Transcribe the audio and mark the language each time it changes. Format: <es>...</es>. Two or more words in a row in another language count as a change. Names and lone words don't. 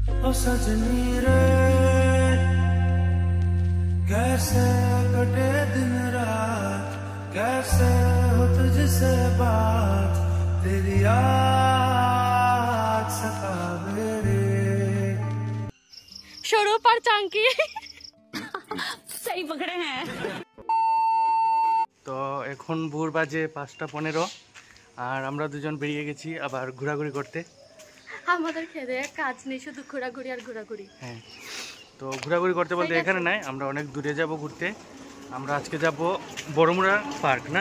<hi>ओ सजनी रे कैसे कटे दिन रात, कैसे हो तुझसे बात, तेरी याद सतावे रे। स्वरूप और चांकी सही पकड़े हैं।</hi> <bn>তো এখন ভোর বাজে 5:15 আর আমরা দুজন বেরিয়ে গেছি আবার ঘোরাঘুরি করতে। আমাদের খেতে কাজ নেই, শুধু ঘোরাঘুরি আর ঘোরাঘুরি। হ্যাঁ, তো ঘোরাঘুরি করতে বলতে এখানে নাই, আমরা অনেক দূরে যাব ঘুরতে। আমরা আজকে যাব বড়মুড়া পার্ক না?</bn>